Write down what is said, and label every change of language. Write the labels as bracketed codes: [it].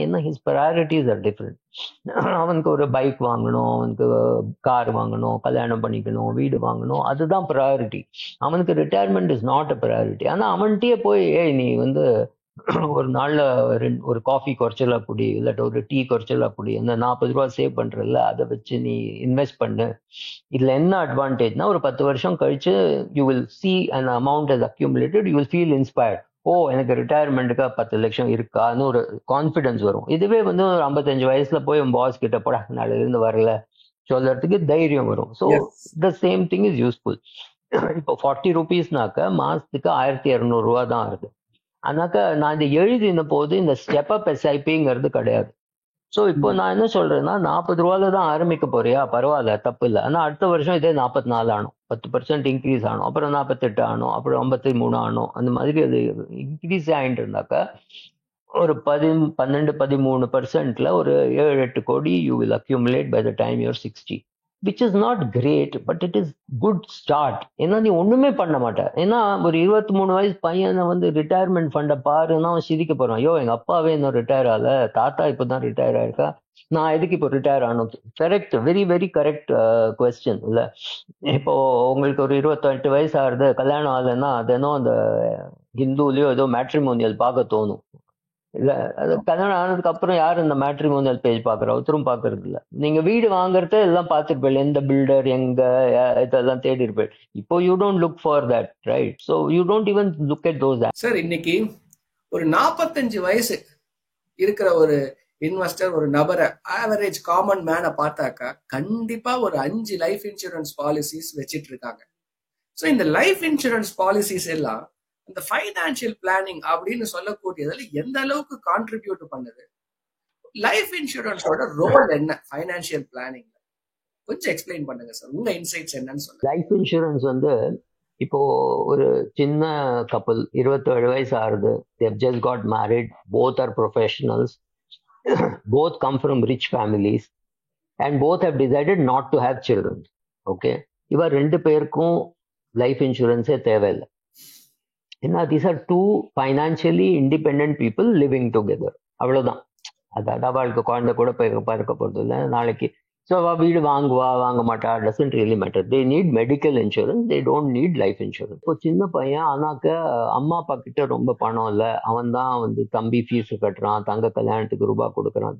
[ta] ஏன்னா [en] His priorities are different. [ta] அவனுக்கு ஒரு பைக் வாங்கணும், அவனுக்கு கார் வாங்கணும், கல்யாணம் பண்ணிக்கணும், வீடு வாங்கணும், அதுதான் ப்ரையாரிட்டி. அவனுக்கு [en] Retirement is not a priority. [ta] ஆனா அவன்கிட்டயே போய் நீ வந்து ஒரு நாள்ல ஒரு காஃபி குறைச்சலா குடி, இல்லாட்ட ஒரு டீ குறைச்சலா குடி, இந்த 40 ரூபா சேவ் பண்றல அதை வச்சு நீ இன்வெஸ்ட் பண்ணு. இதுல என்ன அட்வான்டேஜ்னா ஒரு 10 வருஷம் கழிச்சு [en] You will see an amount has accumulated, you will feel inspired. [ta] ஓ எனக்கு ரிட்டையர்மெண்ட்டுக்கு 10 லட்சம் இருக்கான்னு ஒரு கான்ஃபிடன்ஸ் வரும். இதுவே வந்து ஒரு 55 வயசுல போய் உன் பாஸ் கிட்ட போட நாளைல இருந்து வரல சொல்றதுக்கு தைரியம் வரும். [en] So the same thing is useful. [ta] இப்போ 40 ரூபீஸ்னாக்க மாசத்துக்கு 1200 ரூபா தான் ஆகுது. ஆனாக்கா நான் இதை எழுதின போது இந்த ஸ்டெப் அப் எஸ்ஐபிங்கிறது கிடையாது. ஸோ இப்போ நான் என்ன சொல்றேன்னா 40 ரூபாயில தான் ஆரம்பிக்க போறியா, பரவாயில்ல, தப்பு இல்லை. ஆனால் அடுத்த வருஷம் இதே 44 ஆனும், 10% இன்க்ரீஸ் ஆனும், அப்புறம் 48 ஆனும், அப்புறம் 53 ஆனும். அந்த மாதிரி அது இன்க்ரீஸ் ஆகிட்டு இருந்தாக்கா ஒரு 12-13% ஒரு 7-8 கோடி [en] you will accumulate by the time your [ta] 60. [en] which is not great, but it is good start. [ta] ஏன்னா நீ ஒண்ணுமே பண்ண மாட்டேன். ஏன்னா ஒரு 23 வயசு பையனை வந்து ரிட்டையர்மெண்ட் ஃபண்டை பாருன்னா அவன் சிரிக்க போறான். ஐயோ எங்க அப்பாவே இன்னும் ரிட்டையர் ஆகல, தாத்தா இப்பதான் ரிட்டையர் ஆயிருக்கா, நான் எதுக்கு இப்போ ரிட்டையர் ஆகணும்? Correct, very very correct question இல்ல. இப்போ உங்களுக்கு ஒரு 28 வயசு ஆகுது, கல்யாணம் ஆகலைன்னா தினம் அந்த ஹிந்துலயோ ஏதோ மேட்ரிமோனியல் பார்க்க தோணும் இல்ல. அது கல்யாணம் ஆனதுக்கு அப்புறம் யாரு இந்த மேட்ரிமோனியல் பேஜ் பாக்குற? ஒருத்தரும் பாக்குறது இல்ல. நீங்க வீடு வாங்குறத எல்லாம் பார்த்துருப்பேன், எந்த பில்டர் எங்க இதெல்லாம் தேடி இருப்பேன். [en] இப்போ you don't look for that, right? So you don't even look at those. [ta] Sir இன்னைக்கு ஒரு 45 வயசு இருக்கிற ஒரு இன்வெஸ்டர் ஒரு நபரை, ஆவரேஜ் காமன் மேனை பார்த்தாக்கா கண்டிப்பா ஒரு 5 லைஃப் இன்சூரன்ஸ் பாலிசிஸ் வச்சிட்டு இருக்காங்க. ஸோ இந்த லைஃப் இன்சூரன்ஸ் பாலிசிஸ் எல்லாம் இந்த ஃபைனான்சியல் பிளானிங் அப்படின்னு சொல்லக்கூடியதுல எந்த அளவுக்கு கான்ட்ரிபியூட் பண்ணுது? லைஃப் இன்சூரன்ஸோட ரோல் என்ன ஃபைனான்சியல் பிளானிங்? கொஞ்சம் எக்ஸ்பிளைன் பண்ணுங்க சார், உங்க இன்சைட்ஸ் என்னன்னு சொல்லுங்க. லைஃப் இன்சூரன்ஸ் வந்து இப்போ ஒரு சின்ன கப்பல் 27 வயசு ஆகுது, [en] they've just got married, both are professionals, both come from rich families and both have decided not to have children. [ta] Okay, இவ ரெண்டு பேருக்கும் லைஃப் இன்சூரன்ஸே தேவையில்லை. [en] ஏன்னா these are two financially independent people living together. [ta] அவ்வளவுதான். அதாவது அவளுக்கு குழந்தை கூட பார்க்க போறது இல்லை நாளைக்கு. ஸோ அவள் வீடு வாங்குவா வாங்க மாட்டா, [en] Doesn't really matter. They need medical insurance, they don't need life insurance. [ta] இப்போ சின்ன பையன் ஆனாக்க அம்மா அப்பா கிட்ட ரொம்ப பணம் இல்லை, அவன் தான் வந்து தம்பி ஃபீஸ் கட்டுறான், தங்க கல்யாணத்துக்கு ரூபாய் கொடுக்குறான்.